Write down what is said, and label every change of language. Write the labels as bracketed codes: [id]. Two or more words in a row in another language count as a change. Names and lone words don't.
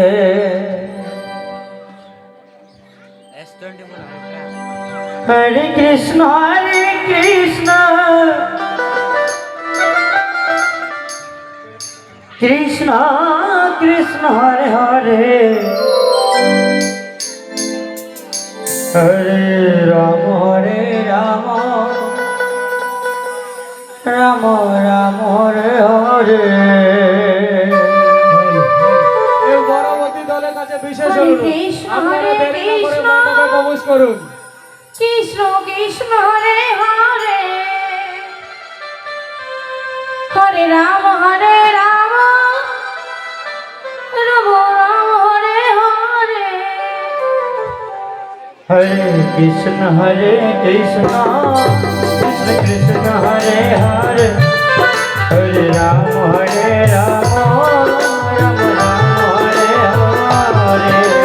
[sa] Hare Krishna Krishna Krishna Hare Hare Hare Rama Rama Rama Hare Hare [bn] এই বড়বতী দলের কাছে বিশেষ অনুরোধ আপনারা দেরি না করে মণ্ডপে প্রবেশ করুন। [sa] কৃষ্ণ কৃষ্ণ হরে হরে হরে রাম রাম রাম রাম হরে হরে Hare Krishna Krishna Krishna Hare Hare Hare Rama Rama Rama Hare Hare